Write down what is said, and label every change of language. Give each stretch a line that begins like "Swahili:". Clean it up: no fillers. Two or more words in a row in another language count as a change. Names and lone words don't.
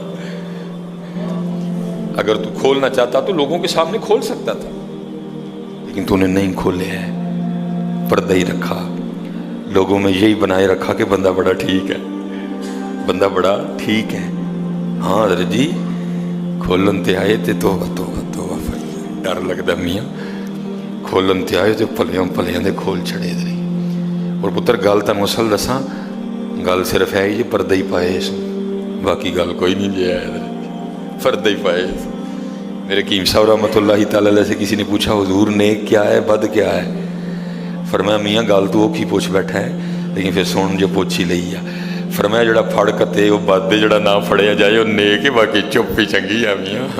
Urdu: اگر تو کھولنا چاہتا تو لوگوں کے سامنے کھول سکتا تھا، لیکن تو نے نہیں کھولے ہیں، پردہ ہی رکھا، لوگوں میں یہی بنائے رکھا کہ بندہ بڑا ٹھیک ہے، بندہ بڑا ٹھیک ہے۔
Punjabi: ہاں حضرت جی کھولن تے آئے تے توبہ توبہ توبہ، ڈر لگتا میاں، کھولن تے آئے تے پلیاں پلیاں دے کھول چھڑے دے۔ اور پتر گل تانوں اصل دساں، گل صرف ہے یہ پردہ ہی پائے اس، باقی گل کوئی نہیں جی ہے، پردہ ہی پائے اس۔
Urdu: میرے حکیم صاحب رحمۃ اللہ تعالی علیہ سے کسی نے پوچھا حضور نیک کیا ہے بد کیا ہے؟
Punjabi: فرمایا میاں گل تو وہ کی پوچھ بیٹھا ہے، لیکن پھر سن جو پوچھی لئی ہے۔ فرمایا جڑا پھڑ کتے وہ بد، جڑا نہ پھڑیا جائے وہ نیک ہے، باقی چپ ہی چنگی ہے میاں۔